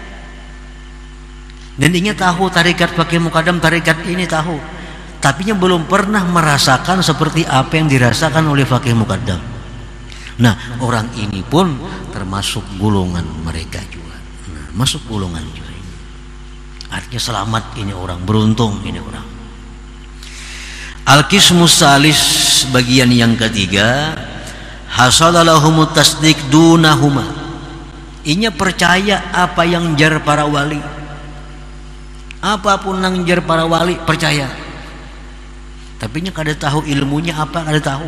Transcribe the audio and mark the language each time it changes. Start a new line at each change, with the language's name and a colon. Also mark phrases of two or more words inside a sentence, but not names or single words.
Banjar: Dan inya tahu tarikat Faqih Muqaddam, tarikat ini tahu, tapi nya belum pernah merasakan seperti apa yang dirasakan oleh Faqih Muqaddam.
Indonesian: Nah, orang ini pun termasuk golongan mereka juga. Nah, masuk golongan juga. Artinya selamat ini orang, beruntung ini orang.
Arabic: القسم الثالث,
Indonesian: bagian yang ketiga,
Arabic: حصل لهم التصديق دونهما.
Banjar: Inya percaya apa yang jar para wali. Apapun yang jar para wali percaya. Tapi nya kada tahu ilmunya apa, kada tahu.